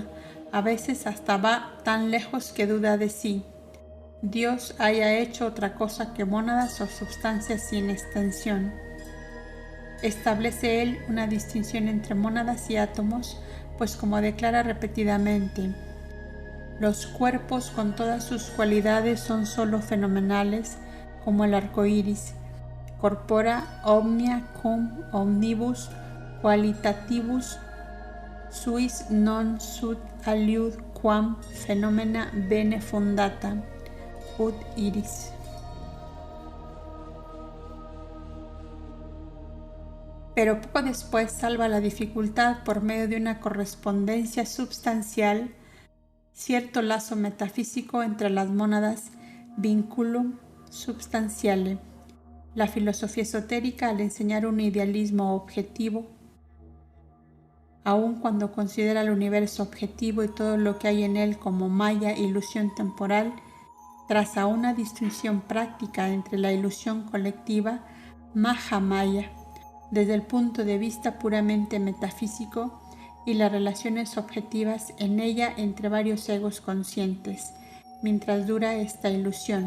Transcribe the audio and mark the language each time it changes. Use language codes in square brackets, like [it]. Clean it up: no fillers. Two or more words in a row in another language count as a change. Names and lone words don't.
[es] A veces hasta va tan lejos que duda de sí Dios haya hecho otra cosa que mónadas o sustancias sin extensión. Establece él una distinción entre mónadas y átomos, pues como declara repetidamente, los cuerpos con todas sus cualidades son sólo fenomenales, como el arco iris. [la] Corpora omnia cum omnibus qualitativus suis non sut aliud quam phenomena bene fundata, ut iris. [es] Pero poco después salva la dificultad por medio de una correspondencia substancial, cierto lazo metafísico entre las mónadas, [la] vinculum substantiale. [es] La filosofía esotérica, al enseñar un idealismo objetivo, aun cuando considera el universo objetivo y todo lo que hay en él como maya ilusión temporal, traza una distinción práctica entre la ilusión colectiva, Mahamaya, desde el punto de vista puramente metafísico, y las relaciones objetivas en ella entre varios egos conscientes, mientras dura esta ilusión.